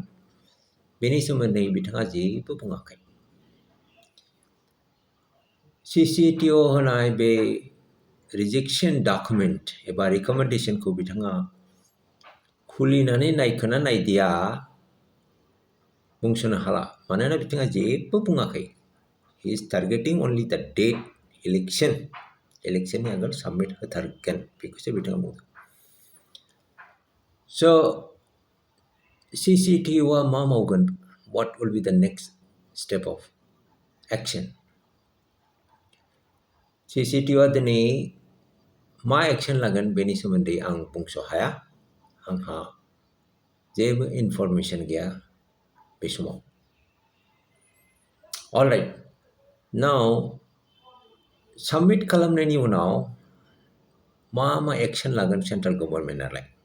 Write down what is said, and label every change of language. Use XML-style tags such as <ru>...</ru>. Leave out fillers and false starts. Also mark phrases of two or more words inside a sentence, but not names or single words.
<brx>बेनि सोमोन्दै बिथाङा जेबो बुङाखै। CCTO होनाय बे रिजेक्शन डकुमेन्ट एबा रेकमेन्डेशनखौ बिथाङा खुलिनानै नायखोना नायदिया बुंस'नो हाला। मानोना बिथाङा जेबो बुङाखै।</brx> <en>he is targeting only the date</en> <brx>इलेक्शननि आगोल साबमिट होथारगोन बेखौसो बिथाङा बुंदों। स' CCTOआ मा मावगोन?</brx> <en>What will be the next step of action?</en> <brx>CCTOआ दिनै मा एक्शन लागोन बेनि सोमोन्दै आं बुंस' हाया। आंहा जेबो इनफरमेशन गैया बे समाव।</brx> <en>alright, now submit</en> <brx>खालामनायनि उनाव मा एक्शन लागोन</brx> <en>central government?</en>